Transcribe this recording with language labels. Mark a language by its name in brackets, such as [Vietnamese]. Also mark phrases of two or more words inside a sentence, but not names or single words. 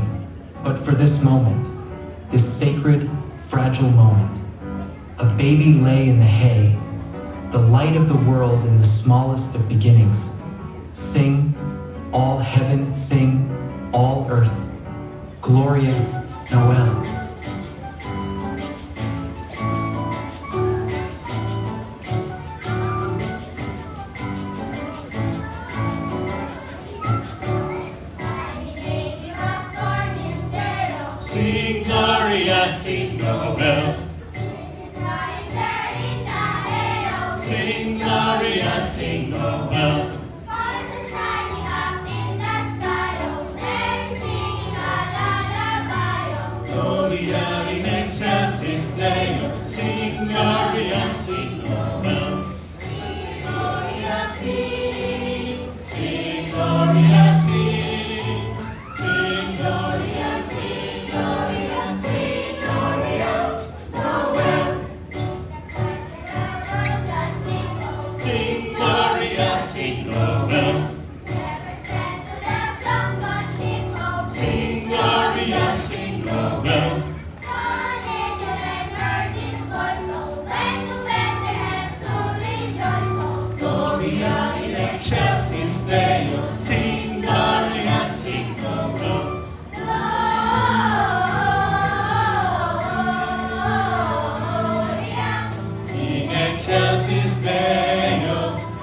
[English] But for this moment, this sacred, fragile moment, a baby lay in the hay, the light of the world in the smallest of beginnings. Sing, all heaven, sing, all earth, Gloria Noel. Sing Gloria, sing Noel. Sing Gloria, sing Noel. [Latin] Gloria in excelsis Deo. [English] Sing Gloria, sing Noel. Sing Gloria, sing. Sing Gloria, sing. Sing Gloria, sing Gloria, sing Gloria, Noel. Sing Gloria, sing Noel. Sing Gloria, sing Noel. [Latin] Gloria in excelsis Deo. [English] Sing Gloria, sing Noel. [Latin] In excelsis Deo.